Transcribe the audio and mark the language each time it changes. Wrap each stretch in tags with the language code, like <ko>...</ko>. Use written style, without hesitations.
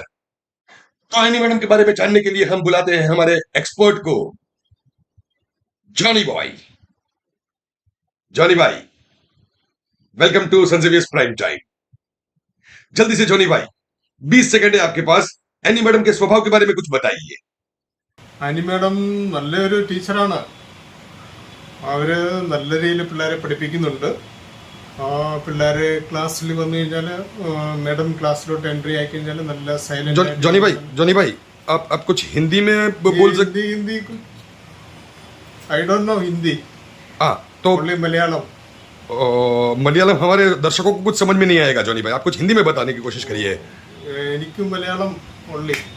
<hi>तो any madam के बारे में जानने के लिए हम बुलाते हैं हमारे एक्सपर्ट को, जॉनी बॉय। जॉनी भाई,</hi> <en>welcome to</en> <hi>sun Xavier's prime time. जल्दी से जॉनी भाई, 20 सेकंड है आपके पास, एनी मैडम के स्वभाव के बारे में कुछ बताइए।</hi> <ml>ആനി മാഡം നല്ലൊരു ടീച്ചറാണ്. അവർ നല്ല രീതിയിൽ പിള്ളേരെ പഠിപ്പിക്കുന്നുണ്ട്. പിള്ളേരെ ക്ലാസ്സിൽ വന്നു കഴിഞ്ഞാൽ മാഡം ക്ലാസ്സിലോട്ട് എൻട്രി ആയി കഴിഞ്ഞാൽ നല്ല സൈലന്റ്.</ml> <hi>जॉनी भाई आप कुछ हिंदी में बोल सकते?</hi> <en>Hindi I don't know Hindi,</en> <hi>तो</hi> <en>Only Malayalam.</en> <hi>मलयालम हमारे दर्शकों को कुछ समझ में नहीं आएगा। जॉनी भाई, आप कुछ हिंदी में बताने की कोशिश करिए।</hi> <ml>എനിക്കും മലയാളം ओनली।</ml>